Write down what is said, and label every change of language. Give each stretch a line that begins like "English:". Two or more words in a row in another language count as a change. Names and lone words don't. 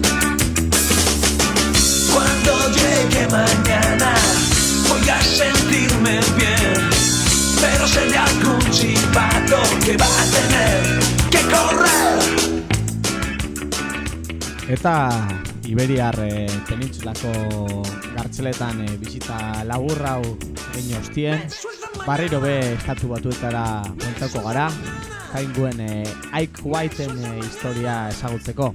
Spanish: Cuando llegue mañana voy a sentirme bien, pero seré algún chivato que va a tener que correr.
Basque: Eta Iberiar penintsulako gartzeletan bizita laburra hau egin ostien. Barriro be estatu batuetara bueltako gara, jainguen Ike Whiteen historia ezagutzeko.